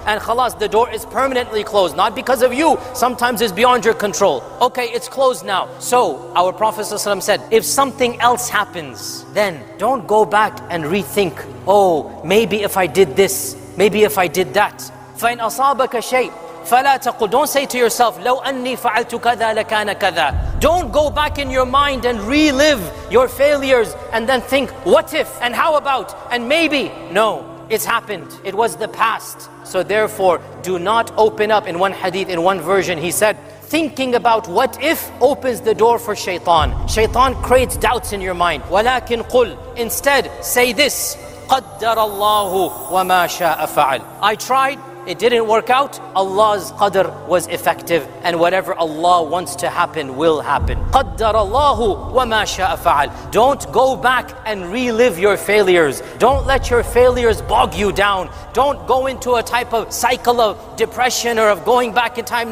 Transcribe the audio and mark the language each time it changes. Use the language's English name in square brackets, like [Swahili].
[English] And khalas, the door is permanently closed. Not because of you, sometimes it's beyond your control. Okay, it's closed now. So, our Prophet ﷺ said, if something else happens, then don't go back and rethink, oh, maybe if I did this, maybe if I did that. [Arabic] فَإِنْ أَصَابَكَ شَيْءٍ فَلَا تَقُلْ. [English] Don't say to yourself, [Arabic] لَوْ أَنِّي فَعَلْتُ كَذَا لَكَانَ كَذَا. [English] Don't go back in your mind and relive your failures and then think, what if, and how about, and maybe. No, it's happened. It was the past. So therefore, do not open up. In one hadith, in one version, he said, thinking about what if opens the door for shaitan. Shaitan creates doubts in your mind. [Arabic] وَلَكِنْ قُلْ. [English] Instead, say this, [Arabic] قَدَّرَ اللَّهُ وَمَا شَاءَ فَعَلْ. [English] I tried. It didn't work out. Allah's qadr was effective, and whatever Allah wants to happen will happen. [Arabic] قدر الله وما شاء فعل. [English] Don't go back and relive your failures. Don't let your failures bog you down. Don't go into a type of cycle of depression or of going back in time.